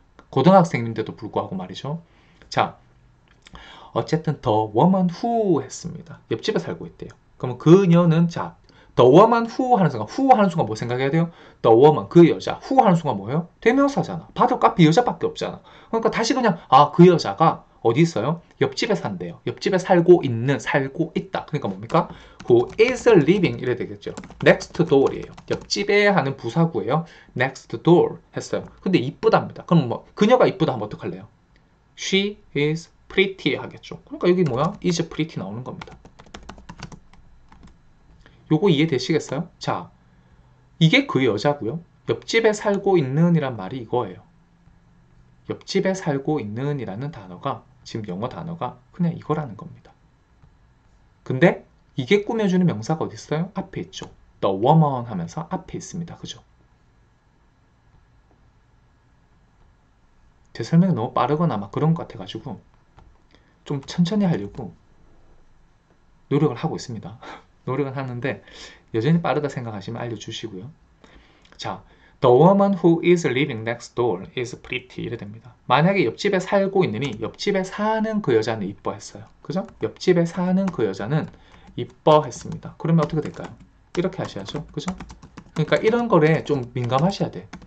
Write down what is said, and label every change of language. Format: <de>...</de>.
<ko>고등학생인데도 불구하고 말이죠. 자, 어쨌든</ko> <en>the woman who</en> <ko>했습니다. 옆집에 살고 있대요. 그러면 그녀는 자</ko> <en>the woman who</en> <ko>하는 순간 뭐 생각해야 돼요?</ko> <en>the woman</en> <ko>그 여자 who 하는 순간 뭐예요? 대명사잖아. 받을 값이 여자밖에 없잖아. 그러니까 다시 그냥 그 여자가 어디 있어요? 옆집에 산대요. 옆집에 살고 있다. 그러니까 뭡니까?</ko> <en>who is living</en> <ko>이래 되겠죠.</ko> <en>next door이에요.</en> <ko>옆집에 하는 부사구예요.</ko> <en>next door</en> <ko>했어요. 근데 이쁘답니다. 그럼 뭐 그녀가 이쁘다 하면 어떡할래요?</ko> <en>she is pretty</en> <ko>하겠죠. 그러니까 여기 뭐야?</ko> <en>is pretty</en> <ko>나오는 겁니다. 요거 이해되시겠어요? 자, 이게 그 여자고요. 옆집에 살고 있는 이란 말이 이거예요. 옆집에 살고 있는 이라는 단어가 지금 영어 단어가 그냥 이거라는 겁니다. 근데 이게 꾸며주는 명사가 어디 있어요? 앞에 있죠.</ko> <en>The woman</en> <ko>하면서 앞에 있습니다. 그죠? 제 설명이 너무 빠르거나 막 그런 것 같아가지고 좀 천천히 하려고 노력을 하고 있습니다. 노력을 하는데 여전히 빠르다 생각하시면 알려주시고요.</ko> <en>자, the woman who is living next door is pretty</en> <ko>이래 됩니다. 만약에 옆집에 살고 있느니 옆집에 사는 그 여자는 이뻐했어요. 그죠? 옆집에 사는 그 여자는 이뻐했습니다. 그러면 어떻게 될까요? 이렇게 하셔야죠. 그죠? 그러니까 이런 거에 좀 민감하셔야 돼.</ko>